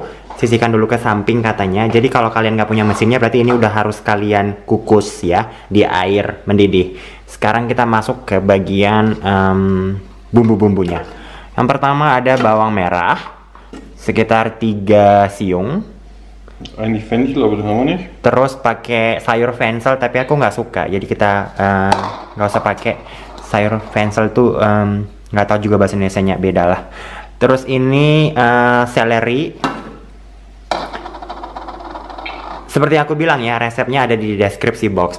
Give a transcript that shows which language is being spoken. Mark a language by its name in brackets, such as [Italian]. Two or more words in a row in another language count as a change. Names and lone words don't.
[Indonesian] Sisihkan dulu ke samping katanya. Jadi kalau kalian nggak punya mesinnya, berarti ini udah harus kalian kukus ya di air mendidih. Sekarang kita masuk ke bagian bumbu-bumbunya. Yang pertama ada bawang merah, sekitar 3 siung. [German] Eigentlich Fenchel, aber das haben wir nicht. [Indonesian] Terus pakai sayur fenchel, tapi aku nggak suka. Jadi kita nggak usah pakai sayur fenchel tuh, nggak tahu juga bahasa Indonesianya, beda lah. Terus ini seleri. Seperti aku bilang ya, resepnya ada di deskripsi box.